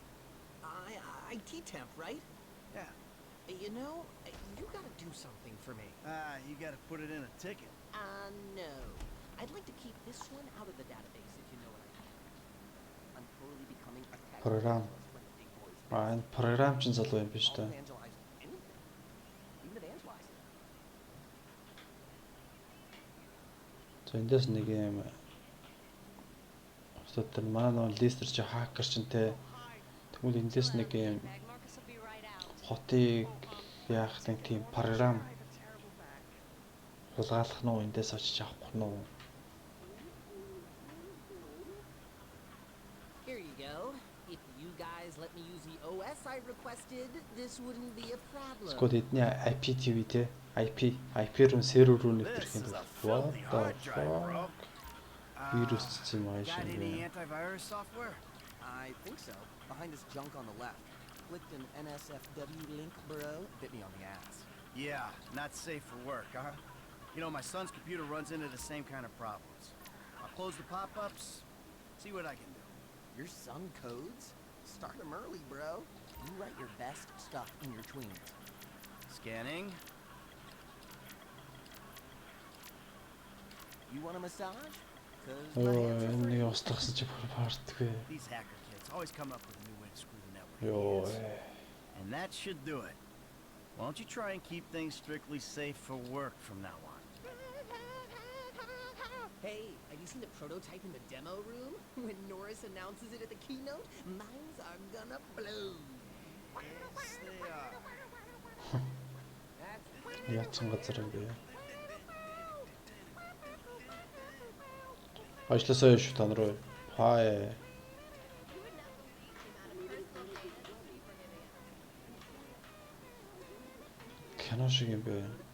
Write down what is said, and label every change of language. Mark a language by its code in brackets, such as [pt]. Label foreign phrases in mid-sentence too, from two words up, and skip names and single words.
[en] IT temp, right? Yeah. You know, you gotta do something for me. You gotta put it in a ticket. No. I'd like to keep this one out of the database, if you know what I mean. I'm totally becoming a tech [mn] Програм. [en] evangelist when the big boys [mn] Энэ програмчин залуу юм биш [en] I'll [mn] үү? [en] evangelize anything. Even evangelize. [mn] За эндээс нэг юм өстөд манай Лестер чи хакер чинь те тэгвэл эндээс нэг юм хотыг яах нэг тийм програм хулгайлах нь уу эндээс очиж авах нь уу? [en] Here you go. If you guys let me use the OS I requested, this wouldn't be a problem. [mn] Скот эдний IPTV те IP руу сервер руу нэвтрэх юм бол [en] what the fuck? [mn] Вирус цэцэн маш [en] Got [mn] юм [en] any [mn] бэ? [en] antivirus software? I think so. Behind this junk on the left. Clicked an NSFW link, bro. Bit me on the ass. Yeah, not safe for work, huh? You know, my son's computer runs into the same kind of problems. I'll close the pop-ups, see what I can do. Your son codes? Start him early, bro. You write your best stuff in your tweens. Scanning. You want a massage? Cause Оо my hands are [mn] энэ [en] free. [mn] устгасан чи баардгүй. [en] These hacker kids always come up with a new way to screw the network. Ёо. idiots. And that should do it. Why don't you try and keep things strictly safe for work from now on? Hey, have you seen the prototype in the demo room? When Norris announces it at the keynote, minds are gonna blow. Yes, they are. [mn] Яатсан газар юм бэ? Ажлаасаа шүү та нар. Хай. Кино шиг юм бэ?